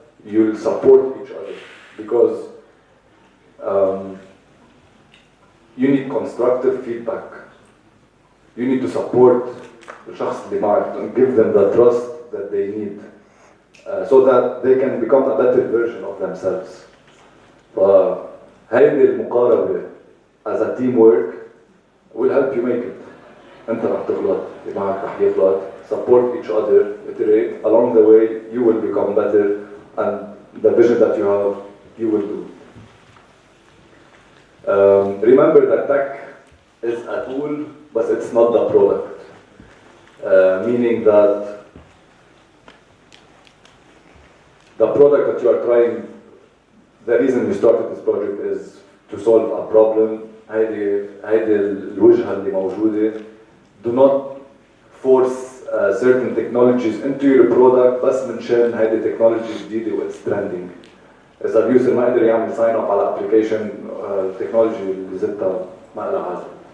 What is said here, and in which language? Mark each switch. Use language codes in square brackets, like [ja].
[en] You'll support each other because you need constructive feedback. You need to support [ar] الشخص اللي معك, [en] and give them the trust that they need so that they can become a better version of themselves. [ar] فهيدي المقاربة [en] as a teamwork will help you make it. [ar] أنت رح تغلط, اللي معك رح يغلط, [en] support each other, iterate. Along the way you will become better, and the vision that you have, you will do. Remember that tech is a tool, but it's not the product. Meaning that the product that you are trying, the reason we started this project is to solve a problem. [ar] هيدي الوجهة اللي موجودة. [en] Do not force certain technologies into your product [ar] بس منشان هيدي technology جديدة [en] it's trending. [ar] إذا اليوزر ما قدر يعمل sign up على application, التكنولوجي اللي زدتها ما لها عازة.